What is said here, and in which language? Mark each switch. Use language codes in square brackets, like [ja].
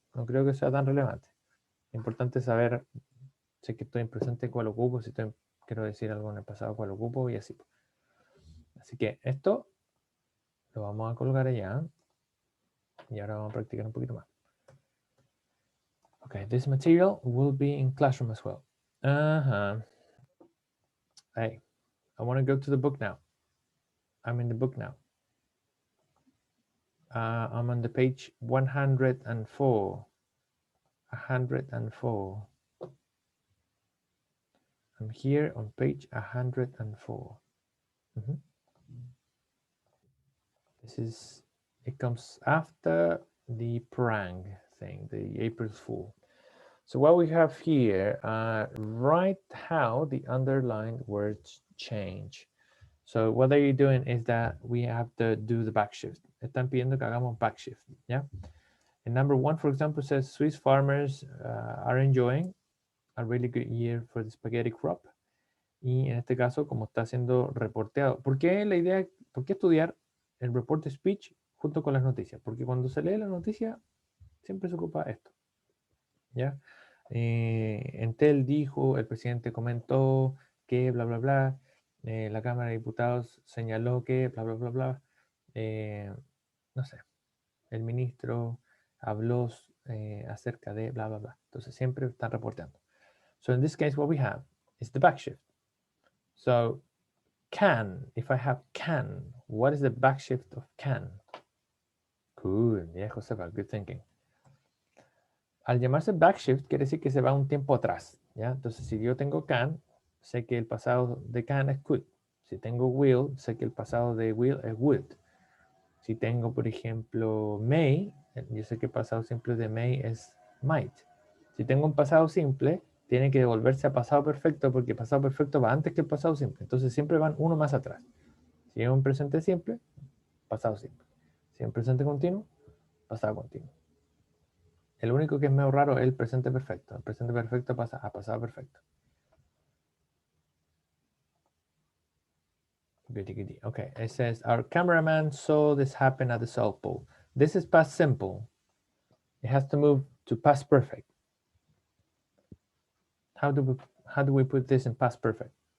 [es] No creo que sea tan relevante. Es importante saber si es que estoy en presente, cuál ocupo, si quiero decir algo en el pasado, cuál ocupo y así. Así que esto lo vamos a colgar allá. Y ahora vamos a practicar un poquito más. [en] Okay, this material will be in Classroom as well. Hey, I want to go to the book now. I'm in the book now. I'm on the page 104. 104. I'm here on page 104. It comes after the prank thing, the April Fool. So what we have here, write how the underlined words change. So what they're doing is that we have to do the back shift. [es] Están pidiendo que hagamos back shift, yeah? [en] And number 1, for example, says Swiss farmers are enjoying a really good year for the spaghetti crop. [es] Y en este caso, como está siendo reporteado. ¿Por qué estudiar el report speech junto con las noticias? Porque cuando se lee la noticia, siempre se ocupa esto, ¿ya? Entel dijo, el presidente comentó que bla, bla, bla. La Cámara de Diputados señaló que bla, bla, bla, bla. no sé, el ministro habló acerca de bla, bla, bla. Entonces siempre están reportando. [en] So in this case, what we have is the back shift. So can, if I have can, what is the back shift of can? Cool, yeah, Josefa, good thinking. [es] Al llamarse backshift quiere decir que se va un tiempo atrás, ¿ya? Entonces, si yo tengo can, sé que el pasado de can es could. Si tengo will, sé que el pasado de will es would. Si tengo, por ejemplo, may, yo sé que el pasado simple de may es might. Si tengo un pasado simple, tiene que devolverse a pasado perfecto porque el pasado perfecto va antes que el pasado simple. Entonces, siempre van uno más atrás. Si es un presente simple, pasado simple. Si es un presente continuo, pasado continuo. El único que es medio raro es el presente perfecto. El presente perfecto pasa a pasado perfecto. [en] Goody, goody. Okay, it says, our cameraman saw this happen at the South Pole. This is past simple. It has to move to past perfect. How do we put this in past perfect?